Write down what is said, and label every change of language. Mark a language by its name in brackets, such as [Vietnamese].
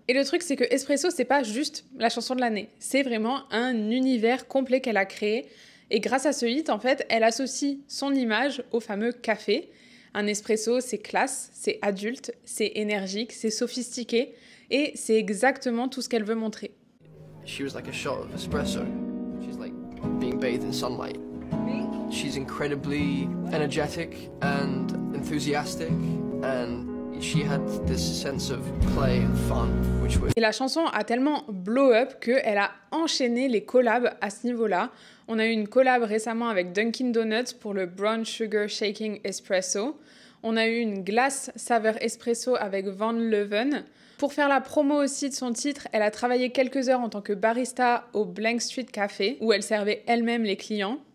[French] Et le truc, c'est que Espresso, c'est pas juste la chanson de l'année. C'est vraiment un univers complet qu'elle a créé. Et grâce à ce hit, en fait, elle associe son image au fameux café. Un espresso, c'est classe, c'est adulte, c'est énergique, c'est sophistiqué. Et c'est exactement tout ce qu'elle veut montrer. [English] She was like a shot of espresso. She's like being bathed in sunlight. She's incredibly energetic and enthusiastic, and she had this sense of play and fun, which was... [French] Et la chanson a tellement [English] blow up [French] qu'elle a enchaîné les collabs à ce niveau-là. On a eu une collab récemment avec Dunkin' Donuts pour le Brown Sugar Shaking Espresso. On a eu une glace saveur espresso avec Van Leeuwen. Pour faire la promo aussi de son titre, elle a travaillé quelques heures en tant que barista au Blank Street Café, où elle servait elle-même les clients.